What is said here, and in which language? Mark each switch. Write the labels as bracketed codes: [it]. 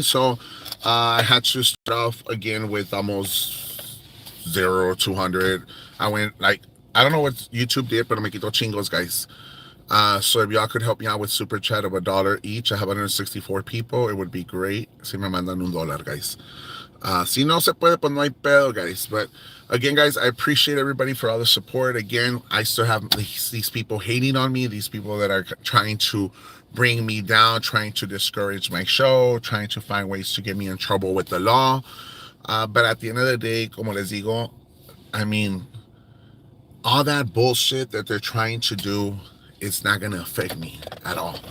[en] So I had to start off again with almost 200. I went I don't know what YouTube did, but [es] me quitó chingos, [en] guys. So if y'all could help me out with super chat of $1 each, I have 164 people. It would be great. [es] Si me mandan $1, [en] guys. [es] Si no se puede, pues no hay pedo, guys. [en] But again, guys, I appreciate everybody for all the support. Again, I still have these people hating on me, these people that are trying to bring me down, trying to discourage my show, trying to find ways to get me in trouble with the law. But at the end of the day, [es] como les digo, [en] I mean, all that bullshit that they're trying to do, it's not going to affect me at all.